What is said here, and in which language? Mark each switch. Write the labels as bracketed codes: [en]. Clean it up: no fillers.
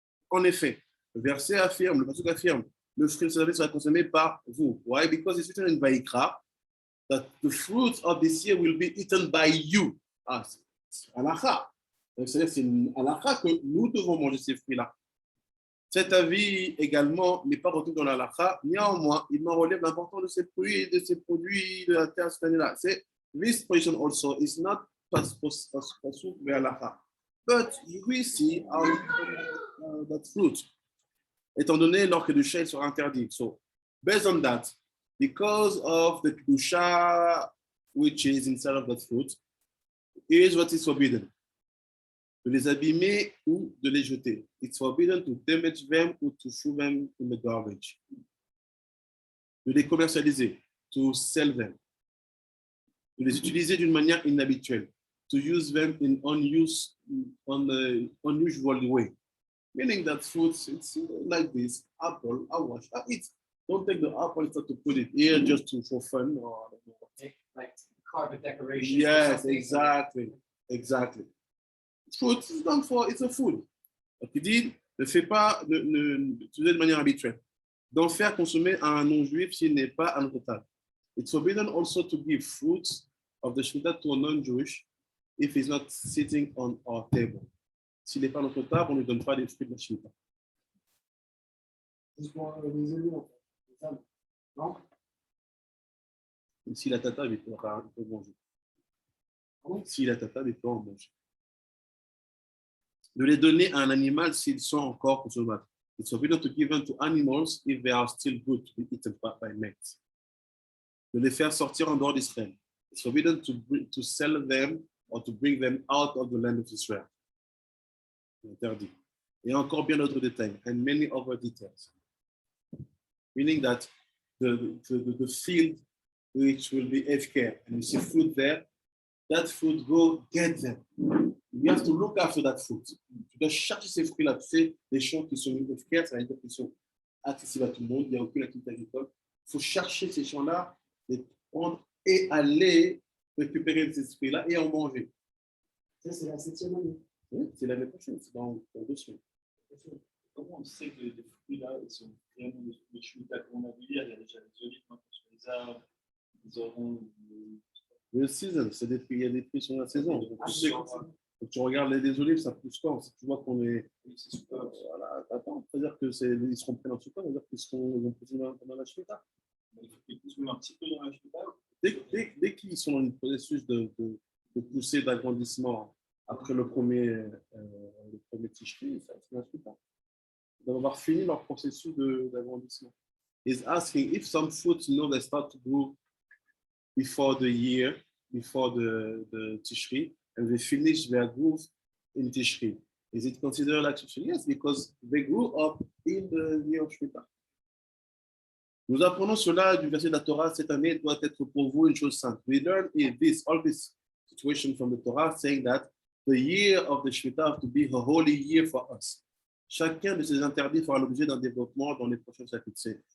[fr] En effet, le verset affirme, le passage affirme, le fruit de la sera consommé par vous. [en] Why? Because it's written in Vayikra that the fruits of this year will be eaten by you. [fr] Ah, c'est halakha. C'est-à-dire c'est une halakha que nous devons manger ces fruits-là. Cet avis également n'est pas retenu dans la halakha. Néanmoins, il m'en relève l'importance de ces fruits, de ces produits de la terre cette année-là. [en] This position also is not pasuk ve'halakha. But we see that fruit, [fr] étant donné leur kedusha sera interdit. [en] So, based on that, because of the kedusha which is inside of that fruit, here's what is forbidden: [fr] de les abîmer ou de les jeter. [en] It's forbidden to damage them or to throw them in the garbage. [fr] De les commercialiser, [en] to sell them. [fr] De les utiliser d'une manière inhabituelle. [en] To use them in unusual way. Meaning that fruits, it's like this, apple, I wash, I eat. Don't take the apple and start to put it here just for fun or like carpet decoration. Yes, exactly. Fruit is done for, it's a food. [fr] Donc il dit, ne fais pas, utiliser de manière habituelle. D'en faire consommer à un non-juif s'il n'est pas à notre table. It's forbidden also to give fruits of the Shemitah to a non-Jewish if he's not sitting on our table. S'il n'est pas à notre table, on ne lui donne pas des fruits de la Shemitah. Juste pour les élus, en fait. Non? Si la tata, il peut manger. S'il est à table, il peut en manger. De les donner à un animal s'ils sont encore consommables. [en] It's forbidden to give them to animals if they are still good to be eaten by mates. [fr] De les faire sortir en dehors d'Israël. [en] It's forbidden to sell them or to bring them out of the land of Israel. [fr] Interdit. Et encore bien d'autres détails, [en] and many other details. Meaning that the field which will be FK, and you see food there, that food, go get them. You have to look after that food. [fr] Tu dois chercher ces fruits-là. Tu sais, les champs qui sont FK, ça veut dire qu'ils sont accessibles à tout le monde, il n'y a aucune activité agricole. Il faut chercher ces champs-là, les prendre et aller récupérer ces fruits-là et en manger. Ça, c'est la 7e année. Oui, c'est l'année prochaine, c'est dans 2 semaines. Comment on sait que les fruits-là, ils sont vraiment des fruits de Shemitah comme on a vu hier, il y a déjà les olives maintenant sur les arbres, les oranges. Le season, c'est des fruits, il y a des fruits sur la saison. Donc, quand tu regardes les olives, ça pousse quand? Si tu vois qu'on est. C'est super. Voilà, attends, c'est-à-dire qu'ils seront prêts dans ce temps, c'est-à-dire qu'ils ont poussé dans la Shemitah. Il faut qu'ils poussent même un petit peu dans la Shemitah. Dès qu'ils sont dans le processus de pousser d'agrandissement après le premier Tishri, ça ne suffit pas. Ils doivent avoir fini leur processus d'agrandissement. [en] He's asking if some fruits, they start to grow before the year, before the Tishri, and they finish their growth in Tishri. Is it considered like Tishri? Yes, because they grew up in the year of Shmita. [fr] Nous apprenons cela du verset de la Torah, cette année doit être pour vous une chose sainte. [en] We learn all this situation from the Torah saying that the year of the Shmita have to be a holy year for us. [fr] Chacun de ces interdits fera l'objet d'un développement dans les prochains chapitres.